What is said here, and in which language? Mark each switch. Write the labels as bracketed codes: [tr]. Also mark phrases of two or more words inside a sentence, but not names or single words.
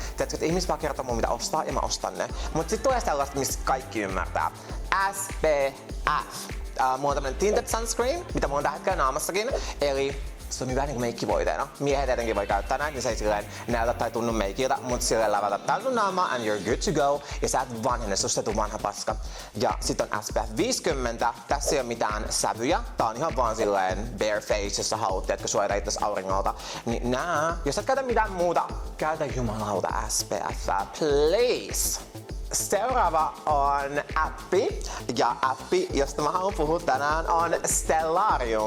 [fi] Tiedätkö, että ihmiset vaan kertoo mun mitä ostaa ja mä ostan ne. Mut sit tulee sellaista, mistä kaikki ymmärtää. SPF. Mulla on tämmönen [en] tinted sunscreen, [fi] mitä mulla on tällä hetkellä naamassakin. Eli se on hyvä niinku meikkivoiteena. Miehet tietenkin voi käyttää näitä, niin se ei silleen näytä tai tunnu meikiltä, mutta silleen lävätä tää sun naamaa [en] and you're good to go. [fi] Ja sä et vanhene, susta tuu vanha paska. Ja sit on SPF 50. Tässä ei oo mitään sävyjä. Tää on ihan vaan silleen [en] bare face, [fi] jos sä haluat, että suojata itses auringolta. Niin nää, jos et käytä mitään muuta, käytä jumalauta SPF, please! Seuraava on appi, ja appi, josta mä haluan puhua tänään, on Stellarium.